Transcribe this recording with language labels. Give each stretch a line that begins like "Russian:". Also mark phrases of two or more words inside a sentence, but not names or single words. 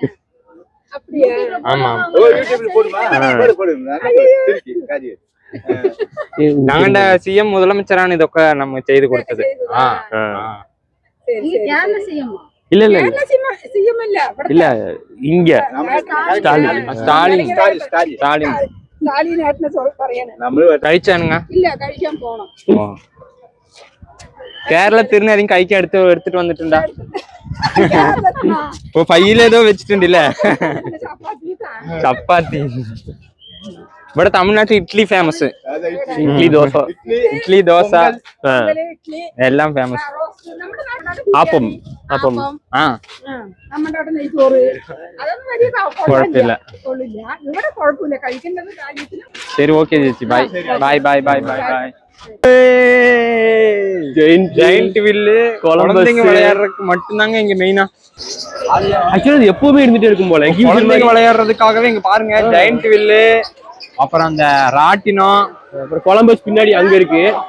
Tamil: ஆமா, நாங்கண்ட சிஎம் முதலமைச்சரான இதொക്കെ நம்ம செய்து கொடுத்தது. இல்ல இங்க ஸ்டாலின்
Malayalam: കഴിച്ചാനുங்க. ഇല്ല, കഴിക്കാൻ പോണം.
Tamil: கேரளா திருநெறியும் கைக்கு எடுத்துட்டு வந்துட்டுண்டா. இப்போ பையில ஏதோ வச்சுட்டுண்டில்ல சப்பாத்தி.
Malayalam: ഇവിടെ തമിഴ്നാട്ടിൽ ഇഡ്ഡലി ഫേമസ്. ഇഡ്ഡലി ദോശ എല്ലാം ഫേമസ്. അപ്പം അപ്പം ആ കുഴപ്പമില്ല. ശരി ഓക്കെ ചേച്ചി.
English: Bye bye bye bye bye bye. giant wheel
Tamil: குழந்தைங்க விளையாடுறதுக்கு மட்டும்தாங்க இங்க மெயினா. ஆக்சுவலி எப்பவுமே இருந்துட்டே இருக்கும் போல. குழந்தைங்க விளையாடுறதுக்காகவே இங்க பாருங்க
English: giant wheel,
Tamil: அப்புறம் அந்த ராட்டினம், அப்புறம் கொலம்பஸ் பின்னாடி அங்க இருக்கு.